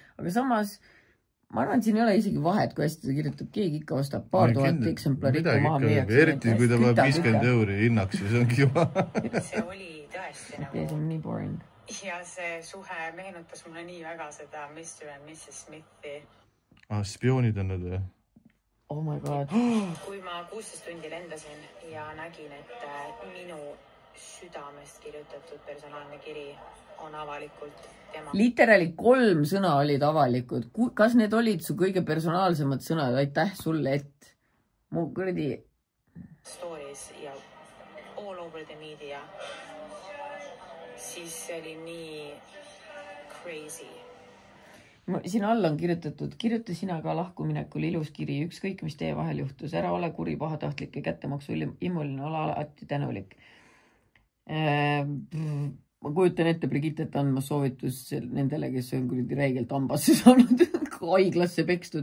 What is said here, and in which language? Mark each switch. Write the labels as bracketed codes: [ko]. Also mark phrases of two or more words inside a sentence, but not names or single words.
[et] Aga samas ma arvan, et siin ei ole isegi vahet, kui hästi ta kirjutab, keegi ikka ostab paar tuhat eksemplari ikka maha müüaks. Eriti, kui ta peab 50 € hinnaks, siis ongi juba. See oli tõesti nagu... See on nii boring. Ja see suhe meenutas mulle nii väga seda Mr. and Mrs. Smithi. Spioonid on need või? [en] Oh my god. [et] Kui ma 16 tundi lendasin ja nägin, et minu südamest kirjutatud personaalne kiri on avalikult tema. Literaali 3 sõna olid avalikud. Kas need olid su kõige personaalsemad sõnad? Aitäh sulle, et mu kuradi... Stories ja [en] all over the media. [et] Siis see oli nii crazy. Siin all on kirjutatud, kirjuta sina ka lahkuminekul ilus kiri, ükskõik mis teie vahel juhtus. Ära ole kuri pahatahtlik ja kättemaksu imuline, ole alati tänulik. Ma kujutan ette Brigittet andma soovitus nendele, kes on kuradi räigelt hambasse saanud, haiglasse pekstud.